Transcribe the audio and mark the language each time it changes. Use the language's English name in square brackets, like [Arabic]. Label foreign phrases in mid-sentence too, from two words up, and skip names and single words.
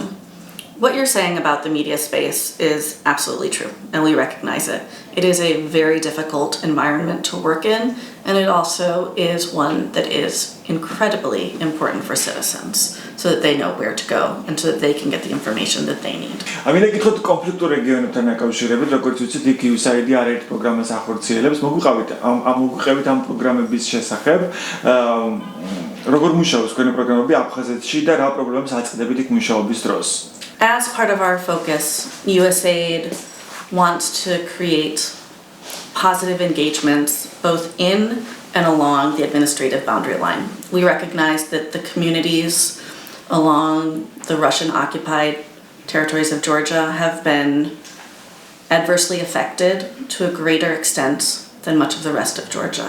[English] What you're saying about the media space is absolutely true, and we recognize it. It is a very difficult environment to work in, and it also is one that is incredibly important for citizens, so that they know where to go and so that they can get the information that they need. [Georgian] ამიტომ გითხოთ კონფლიქტურ რეგიონებთან დაკავშირებით, როგორც ვიცით, იქ USAID-ი არაერთ პროგრამას ახორციელებს. მოგვიყევით ამ პროგრამების შესახებ. როგორ მუშაობს თქვენი პროგრამები აფხაზეთში და რა პრობლემებს აწყდებით იქ მუშაობის დროს? [English] As part of our focus, USAID wants to create positive engagements both in and along the administrative boundary line. We recognize that the communities along the Russian-occupied territories of Georgia have been adversely affected to a greater extent than much of the rest of Georgia.